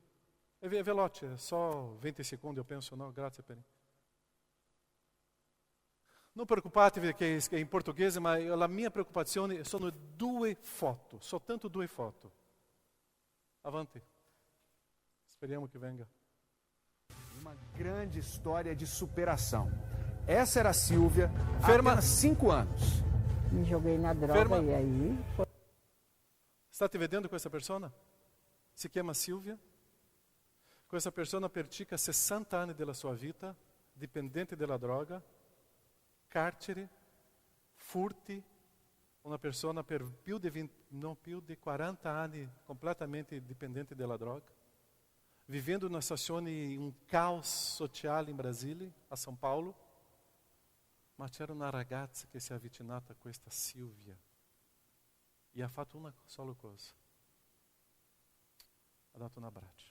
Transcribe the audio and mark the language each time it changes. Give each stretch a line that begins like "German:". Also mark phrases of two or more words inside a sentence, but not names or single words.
Italian: È veloce, è só 20 secondi,
Portuguese: eu penso,
Italian: no? Grazie Perin. Non preoccupatevi che è in portoghese, ma la mia preoccupazione sono 2 foto, soltanto 2 foto. Avanti. Speriamo che venga.
Portuguese: Uma grande história de superação. Essa era a Silvia,
Italian: Ferma.
Portuguese: há apenas 5 anos. Me joguei na droga
Italian: Ferma.
Portuguese: e aí foi.
Italian: State vedendo questa persona? Si chiama Silvia. Questa persona pratica 60 anni della sua vita, dipendente della droga, carcere, furti, una persona per non più di 40 anni completamente dipendente della droga, vivendo una situazione, un caos sociale in Brasile, a São Paulo, ma c'era una ragazza che si è avvicinata a questa Silvia e ha fatto una sola cosa, ha dato un abbraccio.